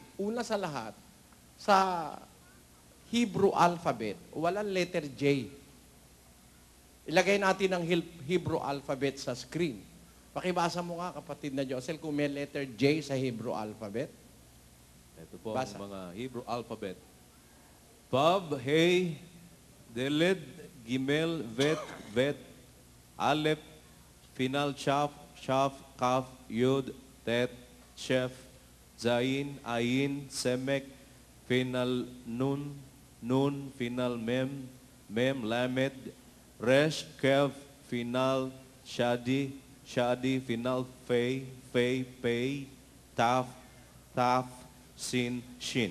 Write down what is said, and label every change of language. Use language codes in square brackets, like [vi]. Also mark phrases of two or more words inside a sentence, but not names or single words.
[tl] Una sa lahat, sa [en] Hebrew alphabet, [tl] walang [en] letter J. [tl] Ilagay natin ang [en] Hebrew alphabet [tl] sa screen. Pakibasa mo nga, kapatid na Josel, kung may [en] letter J [tl] sa [en] Hebrew alphabet. [tl] Ito po Basa. ang mga [en] Hebrew alphabet. [tl] Vav, Hey, Deled, Gimel, Vet, Aleph, Final, Chaf, Kaf, Yud, Tet, Shef, Zayin, Ayin, Semek, Final, Nun, Final, Mem, Lamed, Resh, Kev, Final, Shadi, Final, Pei, Taf, Sin, Shin.